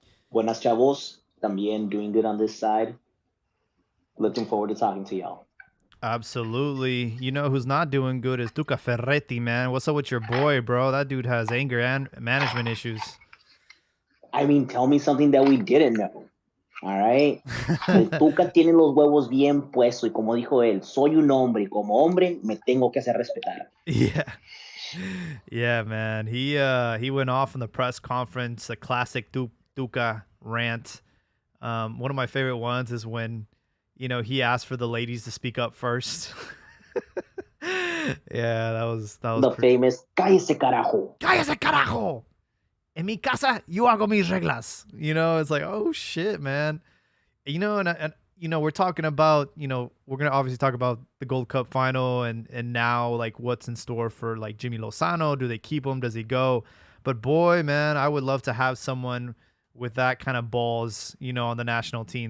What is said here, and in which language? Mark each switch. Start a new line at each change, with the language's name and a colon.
Spanish: Buenas chavos, también
English: doing good on this side. Looking forward to talking to y'all. Absolutely. You know who's not doing good is Duca Ferretti, man. What's up with your boy, bro? That dude has anger and management issues. I mean, tell me something that we didn't know. All right.
Spanish: El Tuca tiene los huevos bien puestos y como dijo él, soy un hombre y como hombre me tengo que hacer respetar.
English: Yeah. Yeah, man. He went off in the press conference, the classic Duca rant. One of my favorite ones is when, he asked for the ladies to speak up first. Yeah, that was The pretty.
Spanish: famous cállese carajo. Cállese carajo. En mi casa yo hago mis reglas.
English: It's like, oh shit, man. And we're talking about, we're gonna obviously talk about the Gold Cup final and now like what's in store for like Jimmy Lozano. Do they keep him? Does he go? But boy, man, I would love to have someone with that kind of balls, on the national team.